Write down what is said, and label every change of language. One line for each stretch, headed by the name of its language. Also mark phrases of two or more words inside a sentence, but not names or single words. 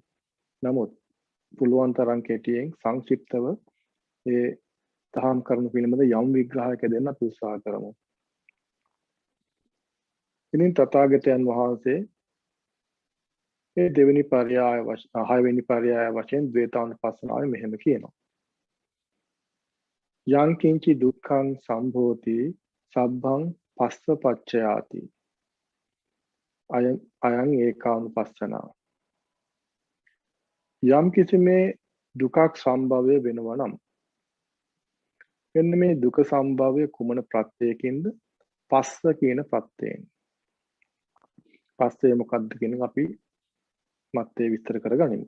Sinhala: නමුත් පුළුවන් තරම් කෙටියෙන් සංක්ෂිප්තව ඒ දහම් කරුණු පිළිබඳ යම් විග්‍රහයක් දෙන්න අපි උත්සාහ කරමු. ඉතින් තථාගතයන් වහන්සේ මේ දෙවෙනි පර්යාය වශයෙන් 6 වෙනි පර්යාය වශයෙන් ද්වේතානුපස්සනාවේ මෙහෙම කියනවා.
Pali: යං කිංචි දුක්ඛං සම්භෝති සබ්බං පස්සපච්චයාති අයං ඒකානුපස්සනා.
Sinhala: යම් කිසි මේ දුකක් සම්භවය වෙනවා නම් මෙන්න මේ දුක සම්භවය කුමන ප්‍රත්‍යයකින්ද? පස්ස කියන ප්‍රත්‍යයෙන්. පස්සේ මොකක්ද කියන අපි මත්තේ විස්තර කරගනිමු.